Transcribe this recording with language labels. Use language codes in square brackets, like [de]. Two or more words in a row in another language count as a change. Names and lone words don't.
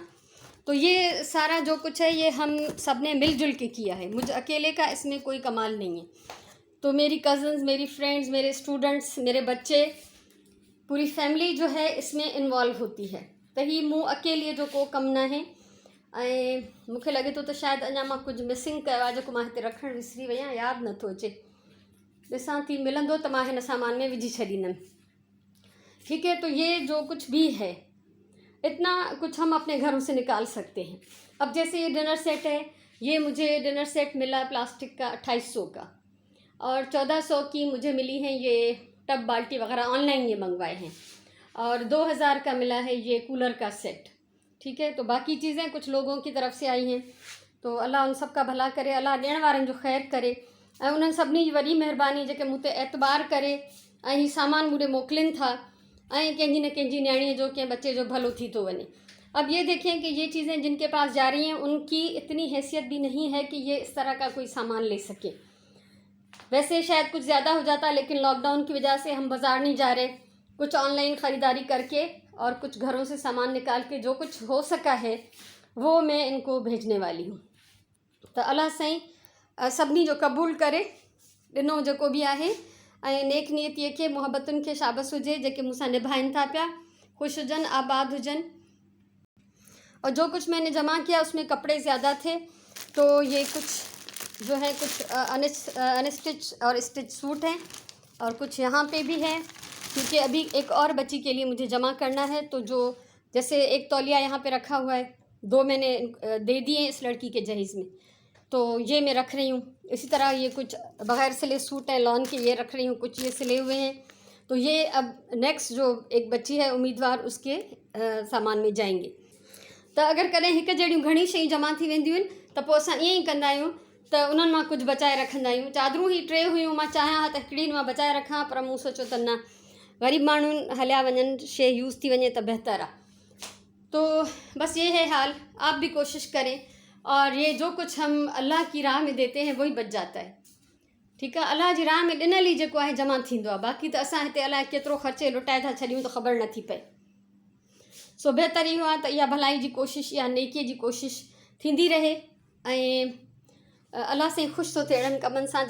[ur] تو یہ سارا جو کچھ ہے یہ ہم سب نے مل جل کے کیا ہے، مجھے اکیلے کا اس میں کوئی کمال نہیں ہے. تو میری کزنز، میری فرینڈز، میرے سٹوڈنٹس، میرے بچے، پوری فیملی جو ہے اس میں انوالو ہوتی ہے. [sd] तो ही मूं अकेले जो को कम न है। ऐं मूंखे लगे तो शायद अञा मां कुछ मिसिंग कयो आहे, जेको मां हिते रखणु विसरी वई आहियां, यादि नथो अचे। ॾिसां थी, मिलंदो त मां हिन सामान में विझी छॾींदमि। [ur] ٹھیک ہے، تو یہ جو کچھ بھی ہے، اتنا کچھ ہم اپنے گھروں سے نکال سکتے ہیں. اب جیسے یہ [en] dinner set [ur] ہے، یہ مجھے [en] dinner set [ur] ملا پلاسٹک کا 2800 کا، اور 1400 کی مجھے ملی ہیں یہ ٹب بالٹی وغیرہ، آن لائن یہ منگوائے ہیں. اور 2000 کا ملا ہے یہ کولر کا سیٹ. ٹھیک ہے، تو باقی چیزیں کچھ لوگوں کی طرف سے آئی ہیں، تو اللہ ان سب کا بھلا کرے, [sd] अल्लाह ॾियण वारनि जो ख़ैर करे। ऐं उन्हनि सभिनी जी वॾी महिरबानी जेके मूं ते एतबार करे ऐं हीउ सामान मूं ॾे मोकिलीनि था, ऐं कंहिंजी न कंहिंजी न्याणीअ जो, कंहिं बच्चे जो भलो थी तो वञे। [ur] اب یہ دیکھیں کہ یہ چیزیں جن کے پاس جا رہی ہیں ان کی اتنی حیثیت بھی نہیں ہے کہ یہ اس طرح کا کوئی سامان لے سکے. ویسے شاید کچھ زیادہ ہو جاتا، لیکن لاک ڈاؤن کی وجہ سے ہم بازار نہیں جا رہے، کچھ آن لائن خریداری کر کے اور کچھ گھروں سے سامان نکال کے جو کچھ ہو سکا ہے وہ میں ان کو بھیجنے والی ہوں. [sd] तो अल्लाह साईं सभिनी जो क़बूल करे, ॾिनो जेको बि आहे, ऐं नेक नियतीअ खे, मुहबतुनि खे शाबस हुजे, जेके मूंसां निभाइनि था पिया, ख़ुशि हुजनि, आबाद हुजनि। [ur] اور جو کچھ میں نے جمع کیا اس میں کپڑے زیادہ تھے، تو یہ کچھ جو ہے کچھ ان سٹچ اور سٹچ سوٹ ہیں، اور کچھ یہاں پہ بھی ہے، کیونکہ ابھی ایک اور بچی کے لیے مجھے جمع کرنا ہے. تو جو جیسے ایک تولیہ یہاں پہ رکھا ہوا ہے، 2 میں نے دے دیے اس لڑکی کے جہیز میں، تو یہ میں رکھ رہی ہوں. اسی طرح یہ کچھ بغیر سلے سوٹ ہیں لان کے، یہ رکھ رہی ہوں، کچھ یہ سلے ہوئے ہیں. تو یہ اب نیکسٹ جو ایک بچی ہے امیدوار، اس کے سامان میں جائیں گے. [sd] त अगरि कॾहिं हिकु जहिड़ियूं घणी शयूं जमा थी वेंदियूं आहिनि त पोइ असां ईअं ई कंदा आहियूं त उन्हनि मां कुझु बचाए रखंदा आहियूं। चादरूं ई 3 हुयूं, मां चाहियां हा त हिकिड़ी मां बचाए रखां, पर मूं सोचियो त न, ग़रीब माण्हुनि हलिया वञनि, शइ यूज़ थी वञे त बहितर आहे। [ur] تو بس یہ ہے حال. آپ بھی کوشش کریں، اور یہ جو کچھ ہم اللہ کی راہ میں دیتے ہیں وہی بچ جاتا ہے. [sd] ठीकु आहे, अल्लाह जी राह में ॾिनल ई जेको आहे जमा थींदो आहे, बाक़ी त असां हिते अलाए केतिरो ख़र्चे लुटाए था छॾियूं त ख़बर नथी पए। सो बहितर इहो आहे त इहा भलाई जी कोशिशि या नेकीअ जी कोशिशि थींदी रहे, ऐं अल्लाह सां ख़ुशि थो थिए अहिड़नि कमनि सां।